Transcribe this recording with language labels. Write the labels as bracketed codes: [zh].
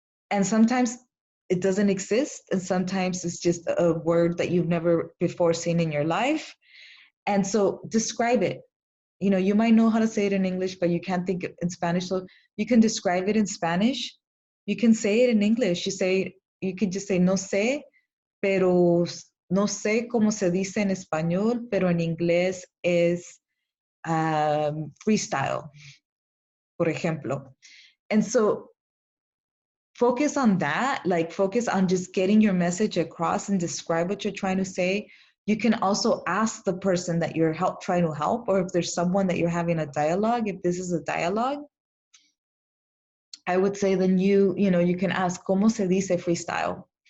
[en] And sometimes it doesn't exist, and sometimes it's just a word that you've never before seen in your life. And so describe it. You might know how to say it in English, but you can't think it in Spanish. So you can describe it in Spanish. You can say it in English. [es] You could just say, no sé, pero no sé cómo se dice en español, pero en inglés es freestyle, por ejemplo. [en] And so focus on that, like focus on just getting your message across and describe what you're trying to say. You can also ask the person that you're trying to help, or if there's someone that you're having a dialogue, if this is a dialogue, I would say then you can ask, ¿cómo se dice freestyle?